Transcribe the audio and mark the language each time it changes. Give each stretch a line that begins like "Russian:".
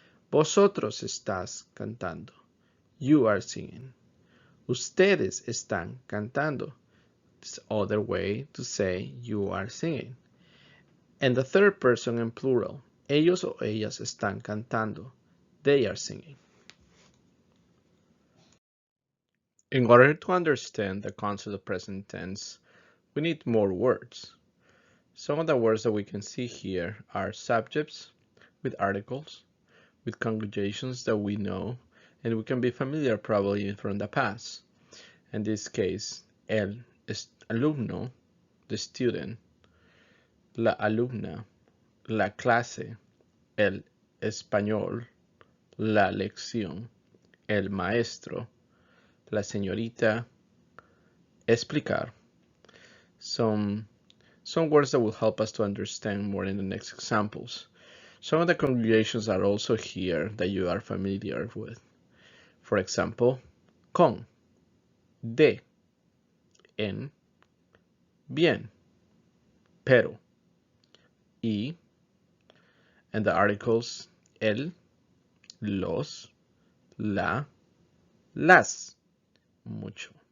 Spanish: Vosotros estás cantando.
English: You are singing.
Spanish: Ustedes están cantando.
English: This other way to say you are singing. And the third person in plural.
Spanish: Ellos o ellas están cantando.
English: They are singing. In order to understand the concept of present tense, we need more words. Some of the words that we can see here are subjects with articles, with conjugations that we know and we can be familiar probably from the past. In this case, el alumno, the student, la alumna, la clase, el español, la lección, el maestro, la señorita, explicar. Some words that will help us to understand more in the next examples. Some of the conjugations are also here that you are familiar with. For example, con, de, en, bien, pero, y, and the articles el, los, la, las, mucho.